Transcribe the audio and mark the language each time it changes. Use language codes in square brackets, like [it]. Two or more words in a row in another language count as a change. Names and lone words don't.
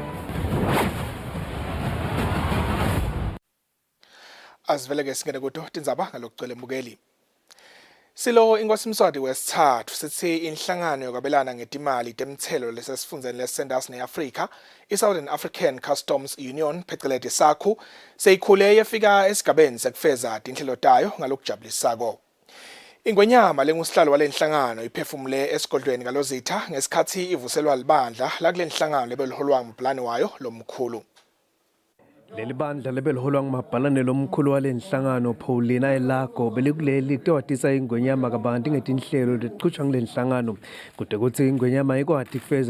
[ss] Asivele ke singene kudo Tindzaba ngalokugcwele mbukeli. Silo inkosi Mswati wesithathu sithi inhlangano yokwabelana ngetimali temthelo lesesifundeni leSouthern Africa iSouthern African Customs Union phecelezi SACU seyikhule yefika esigabeni sekufeza inhlelo tayo ngalokujabulisako. Ingwenyama lengusihlalo walenhlangano iphefumule esigodlweni kalozitha ngesikhathi ivuselwa libandla la kule nhlangano lebeliholwa nguplani wayo lomkhulu. Leli bandla lebeliholwa ngumabhalane lomkhulu walenhlangano Paulina Elago belikuleli kutewatisa ingwenyama kabanti ngetinhlelo letiqhutshwa ngelenhlangano kude kuthi ingwenyama ikwati kufeza